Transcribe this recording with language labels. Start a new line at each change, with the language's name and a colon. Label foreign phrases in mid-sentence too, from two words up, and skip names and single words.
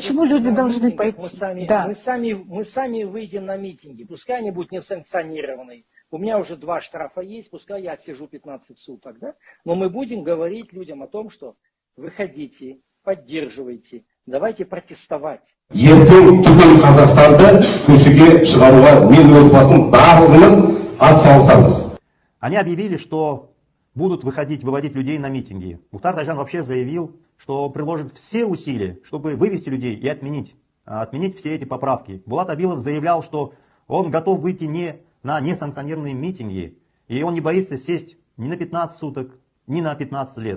Russian: почему люди должны пойти? Мы сами выйдем на митинги. Пускай они будут несанкционированные. У меня уже 2 штрафа есть, пускай я отсижу 15 суток. Да? Но мы будем говорить людям о том, что выходите, поддерживайте, давайте протестовать.
Kazakh: Ертең түгел Қазақстанды көшеге шығаруға мен өз басым барлығымыз атсалысамыз.
Russian: Они объявили, что будут выводить людей на митинги. Мухтар Тайжан вообще заявил, что приложит все усилия, чтобы вывести людей и отменить все эти поправки. Булат Абилов заявлял, что он готов выйти не на несанкционированные митинги, и он не боится сесть ни на 15 суток, ни на 15 лет.